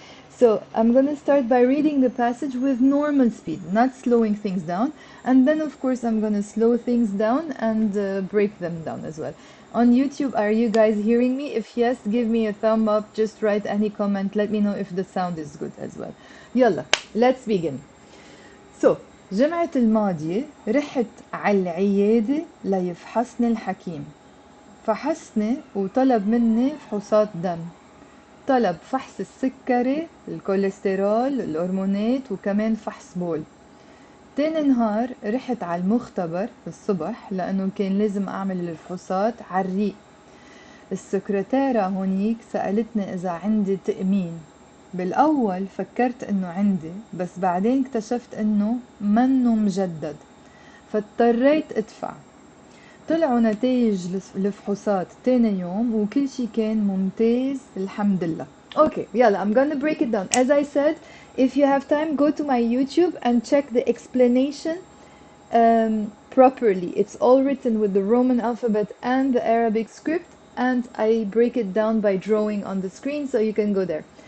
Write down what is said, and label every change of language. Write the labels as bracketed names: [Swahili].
[English] So I'm going to start by reading the passage with normal speed, not slowing things down. And then, of course, I'm going to slow things down and break them down as well. On YouTube, are you guys hearing me? If yes, give me a thumb up. Just write any comment. Let me know if the sound is good as well. يلا, let's begin. [Arabic] So, جمعة الماضية رحت على العيادة ليفحصني الحكيم. فحصني وطلب مني فحوصات دم. طلب فحص السكري، الكوليسترول، الهرمونات، وكمان فحص بول. تاني نهار رحت على المختبر الصبح لأنه كان لازم أعمل الفحوصات على الريق. السكرتيرة هونيك سألتني إذا عندي تأمين. بالأول فكرت إنه عندي، بس بعدين اكتشفت إنه منه مجدد، فاضطريت أدفع. طلعوا نتائج الفحوصات تاني يوم وكل شي كان ممتاز الحمد لله. [English] Okay, يلا, I'm gonna break it down. As I said, if you have time, go to my YouTube and check the explanation properly. It's all written with the Roman alphabet and the Arabic script, and I break it down by drawing on the screen, so you can go there.